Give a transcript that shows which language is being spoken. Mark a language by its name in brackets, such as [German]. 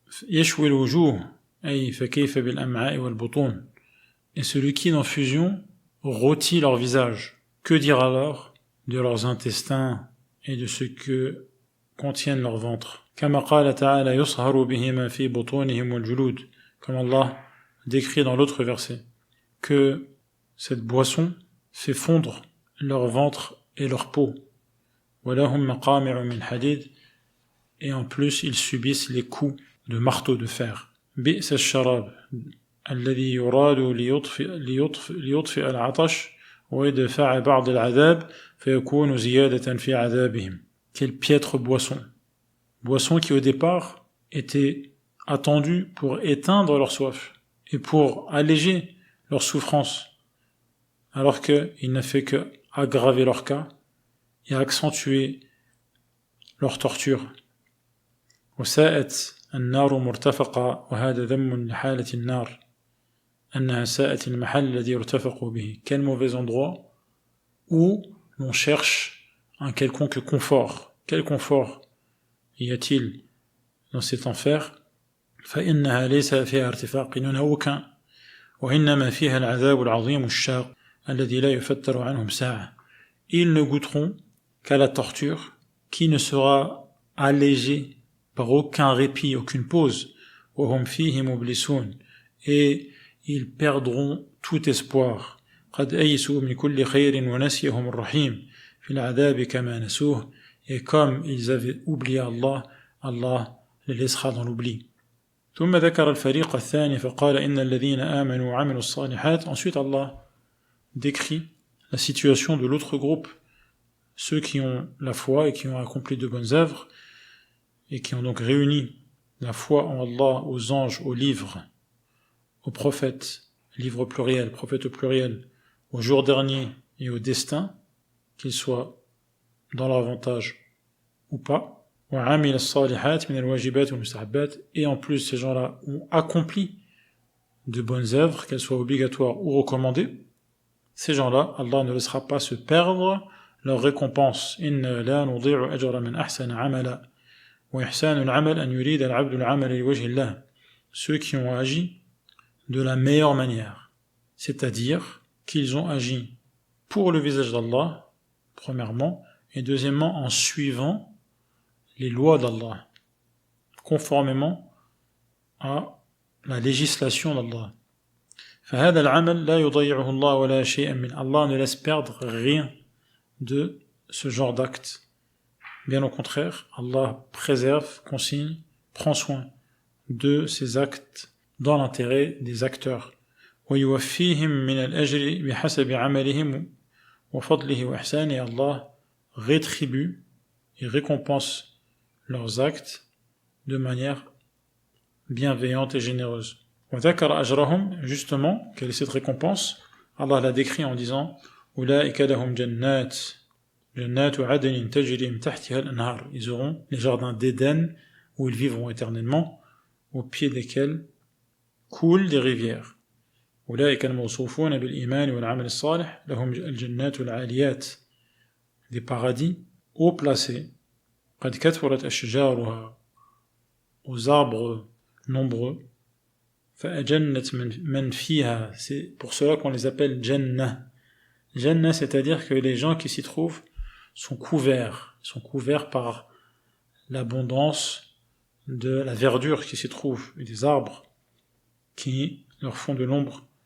[Arabic] يشوي الوجوه أي فكيف بالأمعاء والبطون. [French] Et ce liquide en fusion rôtit leur visage. Que dire alors de leurs intestins et de ce que contiennent leurs ventres? [Arabic] كما قال تعالى يصهر بهما في بطونهم والجلود. [French] Comme Allah décrit dans l'autre verset que cette boisson fait fondre leur ventre et leur peau. [Arabic] وَلَهُمْ مَقَامِعُ مِنْ حَدِيدٍ [French] et en plus ils subissent les coups de marteau de fer. [Arabic] بِئْسَ الشَّرَابِ الَّذِي يُرَادُ لِيُطْفِئَ الْعَطَشَ وَيَدْفَعَ بَعْضَ الْعَذَابِ فَيَكُونُ زِيَادَةً فِي عَذَابِهِمْ. [French] Quelle piètre boisson qui au départ était attendue pour éteindre leur soif et pour alléger leur souffrance, alors qu'il n'a fait que aggraver leur cas et accentuer leur torture. [Arabic] وساءت النار مرتفقة وهذا ذم لحالة النار أنها ساءت المحل الذي يرتفق به. [French] Quel mauvais endroit où l'on cherche un quelconque confort. Quel confort y a-t-il dans cet enfer? [Arabic] فإنها ليس فيها ارتفاق, [French] il n'y en a aucun. [Arabic] وإنما فيها العذاب العظيم الشاق الذي لا يفتر عنهم ساعة. [French] Ils ne goûteront qu'à la torture qui ne sera allégée par aucun répit, aucune pause. [Arabic] وهم فيه مبلسون, [French] et ils perdront tout espoir. [Arabic] قد أيسوا من كل خير ونسيهم الرحيم في العذاب كما نسوه. [French] Et comme ils avaient oublié Allah, Allah les laissera dans l'oubli. [Arabic] ثم ذكر الفريق الثاني فقال إن الذين آمنوا وعملوا الصالحات. [French] Ensuite Allah décrit la situation de l'autre groupe, ceux qui ont la foi et qui ont accompli de bonnes œuvres et qui ont donc réuni la foi en Allah, aux anges, aux livres, aux prophètes, livres au pluriel, prophètes au pluriel, au jour dernier et au destin, qu'ils soient dans leur avantage ou pas. [Arabic] وعمل الصالحات من الواجبات والمستحبات, [French] et en plus ces gens-là ont accompli de bonnes œuvres, qu'elles soient obligatoires ou recommandées. Ces gens-là, Allah ne laissera pas se perdre leur récompense. [Arabic] إِنَّا لَا نُضِيعُ أَجْرَ مَنْ أَحْسَنَ عَمَلًا وَإِحْسَانُ الْعَمَلِ أَنْ يُرِيدَ الْعَبْدُ الْعَمَلَ لِوَجْهِ اللَّهِ. [French] Ceux qui ont agi de la meilleure manière, c'est-à-dire qu'ils ont agi pour le visage d'Allah, premièrement, et deuxièmement en suivant les lois d'Allah, conformément à la législation d'Allah. [Arabic] فهذا العمل لا يضيعه الله ولا شيئا من. [French] Allah ne laisse perdre rien de ce genre d'acte. Bien au contraire, Allah préserve, consigne, prend soin de ces actes dans l'intérêt des acteurs. [Arabic] ويوفيهم من الأجر بحسب عملهم وفضله وإحسانه. [French] Et Allah rétribue et récompense leurs actes de manière bienveillante et généreuse. [Arabic] وذكر أجرهم, [French] justement, quelle est cette récompense? Allah l'a décrit en disant [Arabic] أولئك لهم جنات عدن تجري من تحتها الأنهار. [French] Ils auront les jardins d'Éden où ils vivront éternellement, au pied desquels coulent des rivières. [Arabic] أولئك الموصوفون بالإيمان والعمل الصالح لهم الجنات العاليات. [French] Des paradis haut placés. [Arabic] قد كثرت أشجارها, [French] aux arbres nombreux. [Arabic] فأجنت من فيها, [French] c'est pour cela qu'on les appelle Jannah. Jannah, c'est-à-dire que les gens qui s'y trouvent sont couverts par l'abondance de la verdure qui s'y trouve, et des arbres qui leur font de l'ombre.